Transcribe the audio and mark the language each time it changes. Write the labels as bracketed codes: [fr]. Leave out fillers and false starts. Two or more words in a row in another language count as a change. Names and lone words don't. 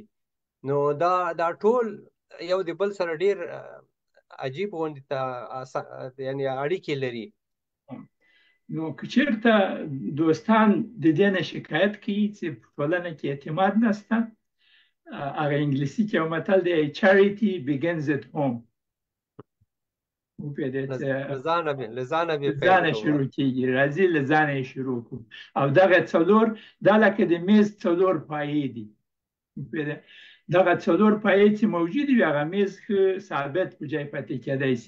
[ps] نو دا ټول یو د بل سره ډېر عجیب غوندې یعنی اړیکې لري. نو که چېرته دوستان د دې نه شکایت کوي چې په ټولنه کې اعتماد نشته، هغه انګلیسي کې یو متل دی [en] charity begins at home. [ps] له ځانه شروع کېږي، راځي له ځانه یې شروع کړو. او دغه څلور دا لکه د میز څلور پایې دي، دغه څلور پایې چې موجود وي هغه میز ښه ثابت په ځای پاتې کېدی شي.